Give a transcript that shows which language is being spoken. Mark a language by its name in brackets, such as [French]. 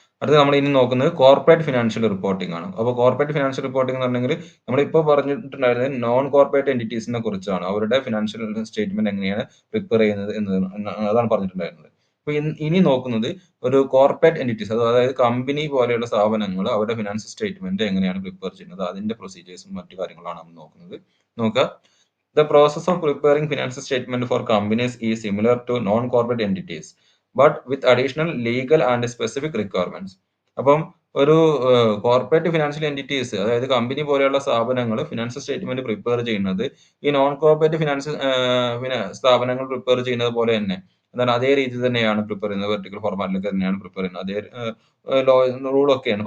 [Malayalam] അടുത്ത നമ്മൾ ഇനി നോക്കുന്നത് കോർപ്പറേറ്റ് ഫിനാൻഷ്യൽ റിപ്പോർട്ടിംഗ് ആണ്. അപ്പോൾ കോർപ്പറേറ്റ് ഫിനാൻഷ്യൽ റിപ്പോർട്ടിംഗ് എന്ന് പറഞ്ഞെങ്കിൽ നമ്മളിപ്പോൾ പറഞ്ഞിട്ടുണ്ടായിരുന്നത് നോൺ കോർപ്പറേറ്റ് എന്റിറ്റീസിനെ കുറിച്ചാണ്. അവരുടെ ഫിനാൻഷ്യൽ സ്റ്റേറ്റ്മെന്റ് എങ്ങനെയാണ് പ്രിപ്പയർ ചെയ്യുന്നത് അതാണ് പറഞ്ഞിട്ടുണ്ടായിരുന്നത്. അപ്പോൾ ഇനി നോക്കുന്നത് ഒരു കോർപ്പറേറ്റ് എന്റിറ്റീസ്, അതായത് കമ്പനി പോലെയുള്ള സ്ഥാപനങ്ങൾ അവരുടെ ഫിനാൻഷ്യൽ സ്റ്റേറ്റ്മെന്റ് എങ്ങനെയാണ് പ്രിപ്പയർ ചെയ്യുന്നത്, അതിന്റെ പ്രൊസീജിയേഴ്സും മറ്റു കാര്യങ്ങളാണ് നമ്മൾ നോക്കുന്നത്. നോക്കുക, [English] the process of preparing financial statement for companies is similar to non-corporate entities, but with additional legal and specific requirements. [Malayalam] അപ്പം ഒരു കോർപ്പറേറ്റ് ഫിനാൻഷ്യൽ എന്റിറ്റീസ്, അതായത് കമ്പനി പോലെയുള്ള സ്ഥാപനങ്ങൾ ഫിനാൻഷ്യൽ സ്റ്റേറ്റ്മെന്റ് പ്രിപ്പയർ ചെയ്യുന്നത് ഈ നോൺ കോർപ്പറേറ്റ് ഫിനാൻഷ്യൽ സ്ഥാപനങ്ങൾ പ്രിപ്പയർ ചെയ്യുന്നത് പോലെ തന്നെ എന്താണ് അതേ രീതി തന്നെയാണ് പ്രിപ്പയർ ചെയ്യുന്നത്. വെർട്ടിക്കൽ ഫോർമാറ്റിലൊക്കെ തന്നെയാണ് പ്രിപ്പയർ ചെയ്യുന്നത്. അതേ റൂളൊക്കെയാണ്.